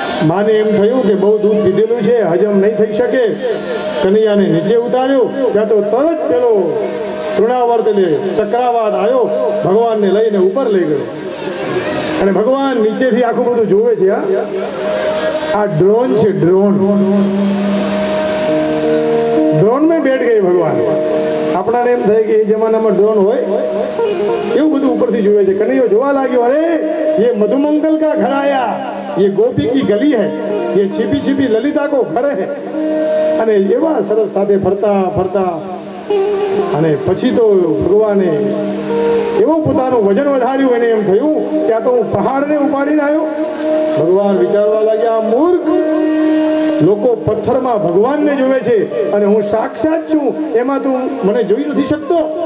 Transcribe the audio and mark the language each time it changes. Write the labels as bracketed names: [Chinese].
[Gujarati] માને એમ થયું કે બહુ દૂધ પીધેલું છે, હજમ નહીં થઈ શકે. કનૈયાને નીચે ઉતાર્યો, ત્યાં તો તરત પેલો તૃણાવર્ત એટલે ચક્રાવાત આવ્યો, ભગવાનને લઈને ઉપર લઈ ગયો. અને ભગવાન નીચેથી આખું બધું જોવે છે. આ ડ્રોન છે, ડ્રોન. ડ્રોન में બેઠ ગઈ ભગવાન. આપણાને એમ થાય કે એ જમાનામાં ડ્રોન હોય એવું બધું ઉપરથી જોવે છે. કનૈયો જોવા લાગ્યો, [Hindi] અરે ये मधुमंगल का घर आया, ये गोपी की गली है, ये छिपी छिपी ललिता को घर है. [Gujarati] અને એવા સરસ સાથે ફરતા ફરતા અને પછી તો ભગવાને એવું પોતાનું વજન વધાર્યું. એને એમ થયું કે આ તો હું પહાડને ઉપાડીને આવ્યો. ભગવાન વિચારવા લાગ્યા, મૂર્ખ, લોકો પથ્થરમાં ભગવાનને જોવે છે અને હું સાક્ષાત છું, એમાં તું મને જોઈ નથી શકતો?